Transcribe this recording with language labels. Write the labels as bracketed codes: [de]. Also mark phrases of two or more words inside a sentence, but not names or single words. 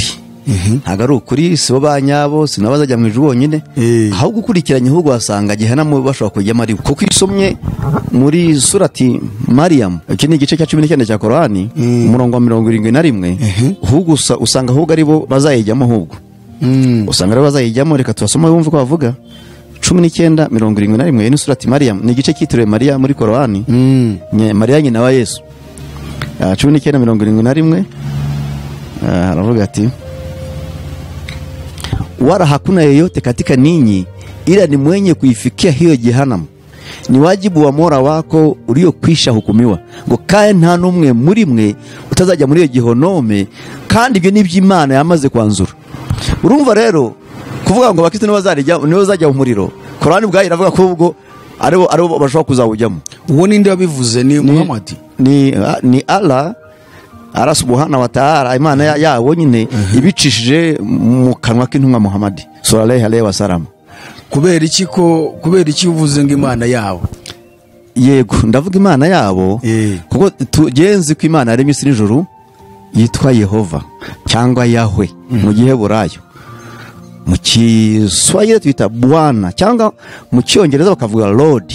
[rw] Ntabwo ari ukuri, sibo banyabo, sinabo bazajya mu ijuru bonyine, ahubwo ukurikiranye ahubwo wasanga jihannam bashobora kujyamo ari kuko isomye muri surati Maryam, iki ni igice cya 19 cya Qur'ani, umurongo wa 71, ahubwo usanga ahubwo ari bo bazayijyamo, ahubwo usanga ari bazayijyamo. Reka tubasoma bumve ko bavuga 19:71 ni surati Maryam, ni igice cyitiriwe Maria muri Qur'ani, Maria nyina wa Yesu. 19:71 aravuga ati, [sw] wala hakuna yeyote katika ninyi ila ni mwenye kuifikia hiyo jehanamu, ni wajibu wa Mola wako uliokwisha hukumiwa, [rw] ngo kae nta numwe muri mwe utazajya muri iyo gihonome, kandi ibyo niby'Imana yamaze kwanzura. Urumva rero kuvuga ngo bakristo nibo bazajya mu muriro, Qur'ani bwayo iravuga ko ubwo aribo bashobora kuzawujyamo. Uwo ninde wabivuze? Ni Muhammad? Ni Allah [ar] سبحانه وتعالى, [rw] Imana yawo nyine ibicishije mu kanwa k'intumwa Muhammad [ar] صلى الله عليه وسلم. [rw] Kubera iki uvuze ngo Imana yawo? Yego, ndavuga Imana yabo kuko tugenzi ko Imana yaremye isi n'ijuru yitwa Yehova cyangwa Yahwe mu gihe burayo. Mu Kiswahili twita Bwana, cyangwa mu Cyongereza bakavuga Lord.